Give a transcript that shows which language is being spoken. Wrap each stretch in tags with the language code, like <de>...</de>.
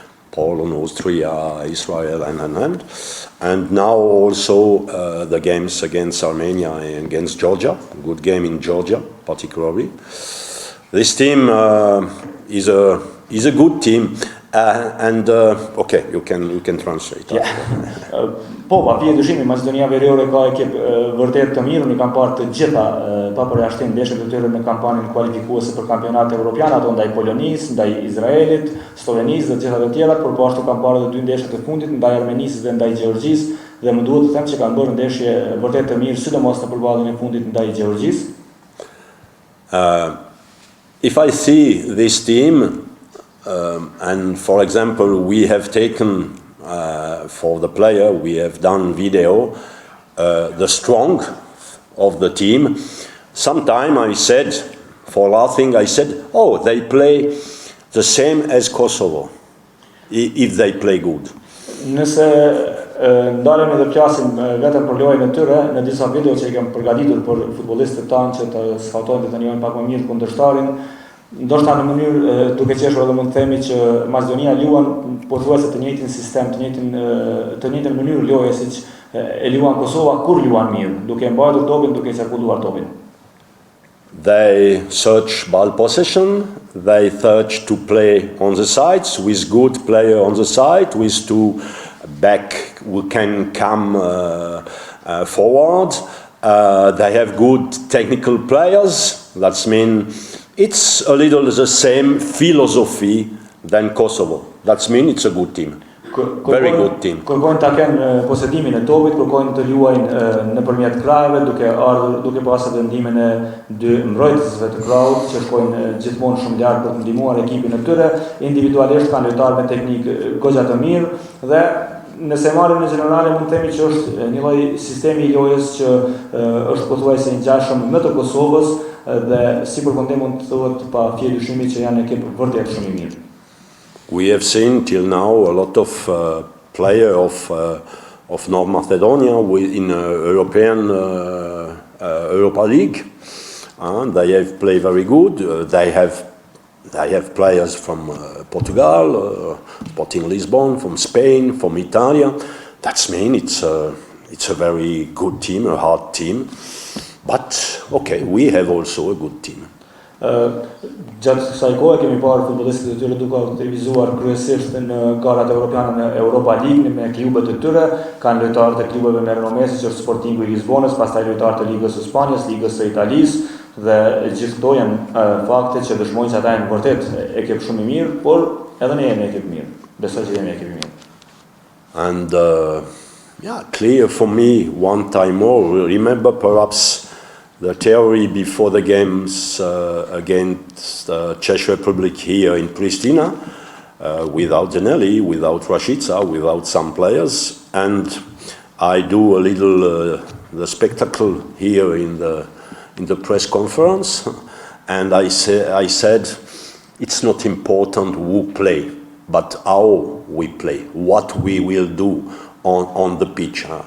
<en>Poland, Austria, Israel, and now also the games against Armenia and against Georgia. Good game in Georgia, particularly. This team is a good team, Okay, you can translate. Yeah.</en> <sq>Po, pa pije dyshimi, Maqedonia Veriore ka ekip vërtet të mirë, unë i kam parë të gjitha pa përjashtim ndeshjet e tyre në kampanjën kualifikuese për kampionatin evropian, ato ndaj Polonisë, ndaj Izraelit, Slovenisë dhe të gjitha të tjera, por po ashtu kam parë edhe 2 ndeshje të fundit ndaj Armenisë dhe ndaj Gjeorgjisë, dhe më duhet të them që kanë bërë ndeshje vërtet të mirë, sidomos në përballjen e fundit ndaj Gjeorgjisë.</sq> <en>If I see this team, and for example, we have taken for the player, we have done video, the strong of the team. Sometime I said, for laughing, I said, oh, they play the same as Kosovo, if they play good.</en> <sq>Nëse ndalemi dhe flasim vetëm për lojën e tyre, në disa video që i kam përgatitur për futbollistët tanë që të skautojnë dhe të njohin pak më mirë kundërshtarin, ndoshta në mënyrë duke qeshur edhe mund të themi që Maqedonia luan pothuajse të njëjtin sistem, të njëjtën mënyrë loje siç e luan Kosova kur luan mirë, duke mbajtur topin, duke qarkulluar topin.</sq> <en>They search ball possession, they search to play on the sides with good player on the side, with 2 back who can come forward. They have good technical players, that's mean it's a little the same philosophy than Kosovo. That's mean it's a good team. Very good team.</en> <sq>Kërkojnë ta kenë posedimin e topit, kërkojnë të luajnë nëpërmjet kraheve, duke pasur vendimin e 2 mbrojtësve të krahut që shkojnë gjithmonë shumë lart për të ndihmuar ekipin e tyre. Individualisht kanë lojtarë me teknikë goxha të mirë dhe nëse marrim në gjenerale mund të themi që është një lloj sistemi i lojës që është pothuajse i ngjashëm me të Kosovës dhe si përfundim mund të thuhet pa fjalë dyshimi që janë ekip vërtet shumë i mirë.</sq> <en>We have seen till now a lot of players of North Macedonia in European Europa League. They have played very good. They have players from Portugal, Sporting Lisbon, from Spain, from Italy. That's mean it's a very good team, a hard team. But okay, we have also a good team.</en> <sq>Gjatë kësaj kohe kemi parë futbollistët e tyre duke aktivizuar kryesisht në garat europiane në Europa League me klubet e tyre, kanë lojtarë të klubeve me renomë si është Sportingu i Lisbonës, pastaj lojtarë të Ligës së Spanjës, Ligës së Italisë dhe gjithë këto janë fakte që dëshmojnë që ata janë vërtet ekip shumë i mirë, por edhe ne jemi ekip mirë. Besoj që jemi ekip i mirë.</sq> <en>And clear for me one time more. Remember perhaps the theory before the games against Czech Republic here in Pristina, without Deneli, without Rashica, without some players, and I do a little the spectacle here in the press conference, and I said it's not important who play, but how we play, what we will do on the pitch.</en>